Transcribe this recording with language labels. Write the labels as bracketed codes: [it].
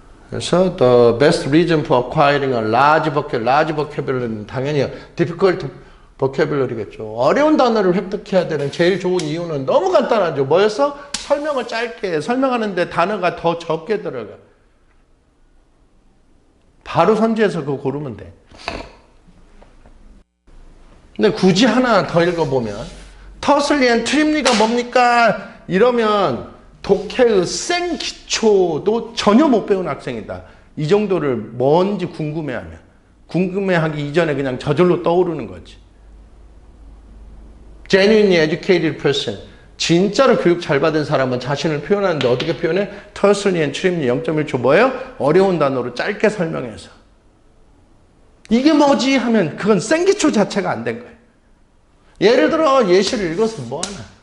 [ko] 그래서 [en] the best reason for acquiring a large vocabulary는 [ko] 당연히 [en] difficult vocabulary겠죠. [ko] 어려운 단어를 획득해야 되는 제일 좋은 이유는 너무 간단하죠. 뭐였어? 설명을 짧게 설명하는데 단어가 더 적게 들어가. 바로 선지해서 그거 고르면 돼. 근데 굳이 하나 더 읽어보면 터슬리 앤 트림리가 뭡니까? 이러면 독해의 생기초도 전혀 못 배운 학생이다. 이 정도를 뭔지 궁금해하면 궁금해하기 이전에 그냥 저절로 떠오르는 거지. [en] Genuinely educated person. [ko] 진짜로 교육 잘 받은 사람은 자신을 표현하는데 어떻게 표현해? 터슬리 앤 트림리 0.1초 뭐예요? 어려운 단어로 짧게 설명해서. 이게 뭐지? 하면 그건 생기초 자체가 안 된 거예요. 예를 들어 예시를 읽어서 뭐하나.